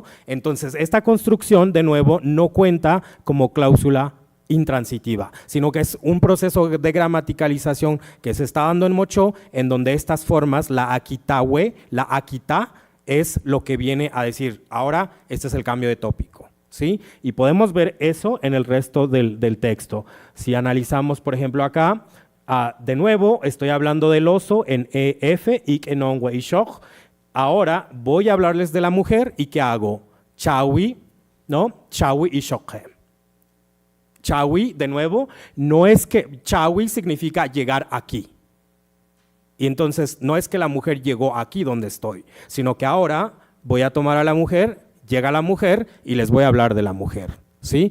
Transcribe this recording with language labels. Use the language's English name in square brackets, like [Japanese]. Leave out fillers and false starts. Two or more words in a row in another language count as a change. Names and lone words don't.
[Spanish] Entonces, esta construcción, de nuevo, no cuenta como cláusula intransitiva, sino que es un proceso de gramaticalización que se está dando en mocho, en donde estas formas, la akitawe, la akita, es lo que viene a decir, ahora este es el cambio de tópico, ¿sí? Y podemos ver eso en el resto del texto. Si analizamos, por ejemplo, acá, de nuevo, estoy hablando del oso en EF, [Mocho] ik enon we ishok. [Spanish] Ahora voy a hablarles de la mujer, ¿y qué hago? [Mocho] Chawi, ¿no? Chawi ishokhe. [Spanish] Chawi, de nuevo, no es que Chawi significa llegar aquí. Y entonces no es que la mujer llegó aquí donde estoy, sino que ahora voy a tomar a la mujer, llega la mujer y les voy a hablar de la mujer, ¿sí?